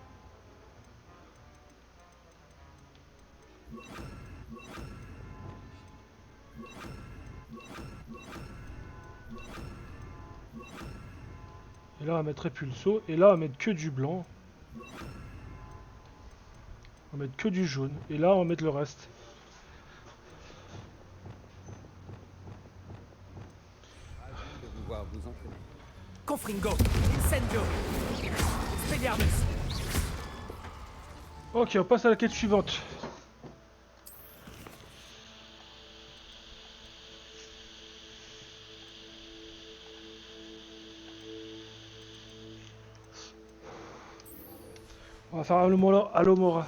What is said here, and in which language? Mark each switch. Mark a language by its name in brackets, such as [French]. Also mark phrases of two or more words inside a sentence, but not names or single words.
[French] Et là, on va mettre Repulso. Et là, on va mettre que du blanc. On va mettre que du jaune. Et là, on va mettre le reste. Vous entraîner. Confringo. Incendio. Expelliarmus. Ok, on passe à la quête suivante. On va faire Alomora.